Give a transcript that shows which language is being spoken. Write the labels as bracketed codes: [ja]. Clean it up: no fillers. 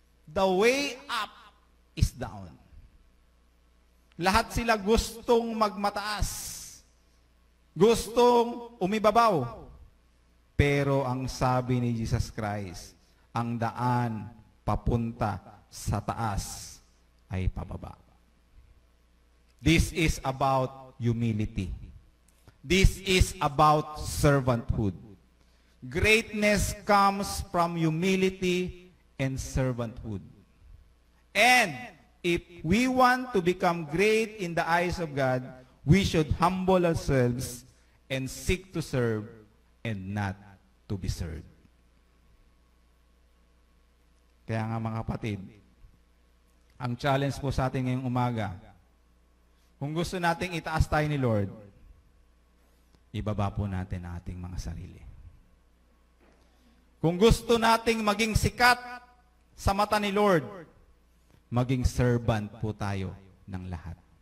[en] The way up is down. [tl] Lahat sila gustong magmataas. Gustong umibabaw. Pero ang sabi ni Jesus Christ, ang daan papunta sa taas ay pababa. [en] This is about humility. This is about servanthood. Greatness comes from humility and servanthood. And if we want to become great in the eyes of God, we should humble ourselves and seek to serve and not to be served. [tl] Kaya nga mga kapatid, ang challenge po sa atin ngayong umaga, kung gusto nating itaas tayo ni Lord, ibaba po natin ang ating mga sarili. Kung gusto nating maging sikat sa mata ni Lord, maging servant po tayo ng lahat.